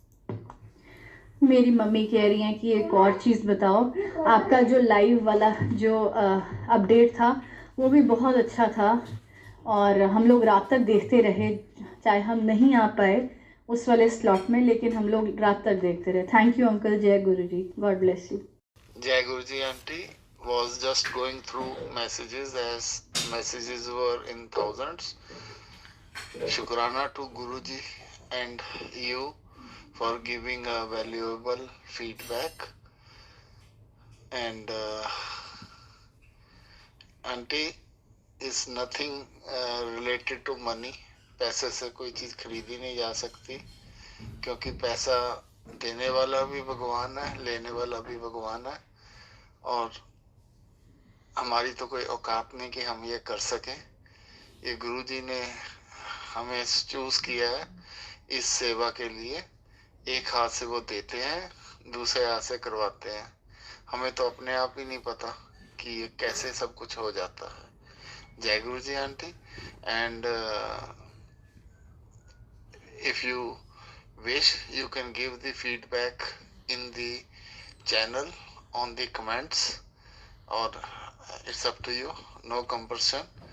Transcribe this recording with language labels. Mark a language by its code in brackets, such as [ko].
[hi] मेरी मम्मी कह रही हैं कि एक और चीज़ बताओ, आपका जो लाइव वाला जो अपडेट था वो भी बहुत अच्छा था और हम लोग रात तक देखते रहे, चाहे हम नहीं आ पाए उस वाले स्लॉट में, लेकिन हम लोग रात तक देखते रहे। [en] Thank you uncle. [hi] जय गुरु जी, [en] God bless you. [hi] जय गुरु जी aunty, [en] was just going through messages as messages were in thousands. Shukrana to Guruji and you for giving a valuable feedback. And auntie is nothing related to money. [hi] पैसे से कोई चीज़ खरीदी नहीं जा सकती, क्योंकि पैसा देने वाला भी भगवान है, लेने वाला भी भगवान है, और हमारी तो कोई औकात नहीं कि हम ये कर सकें। ये गुरु जी ने हमें चूज़ किया है इस सेवा के लिए। एक हाथ से वो देते हैं, दूसरे हाथ से करवाते हैं। हमें तो अपने आप ही नहीं पता कि ये कैसे सब कुछ हो जाता है। जय गुरु जी aunty. [en] And if you wish, you can give the feedback in the channel on the comments, or it's up to you, no compulsion.